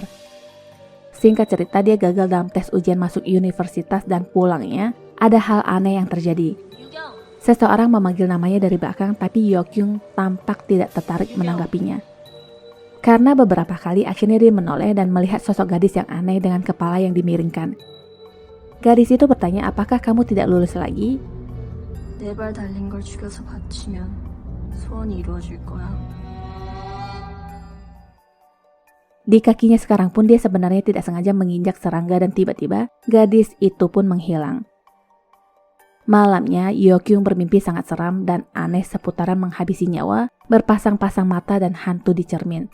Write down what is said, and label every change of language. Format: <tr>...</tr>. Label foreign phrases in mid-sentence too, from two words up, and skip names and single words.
<id>Singkat cerita, dia gagal dalam tes ujian masuk universitas dan pulangnya ada hal aneh yang terjadi. Seseorang memanggil namanya dari belakang tapi Yok-young tampak tidak tertarik menanggapinya. Karena beberapa kali akhirnya dia menoleh dan melihat sosok gadis yang aneh dengan kepala yang dimiringkan. Gadis itu bertanya, apakah kamu tidak lulus lagi?</id> <ko>네 발 달린 걸 죽여서 바치면 소원이 이루어질 거야.</ko> <id>Di kakinya sekarang pun dia sebenarnya tidak sengaja menginjak serangga dan tiba-tiba gadis itu pun menghilang. Malamnya, Yeokyung bermimpi sangat seram dan aneh seputaran menghabisi nyawa, berpasang-pasang mata dan hantu di cermin.</id>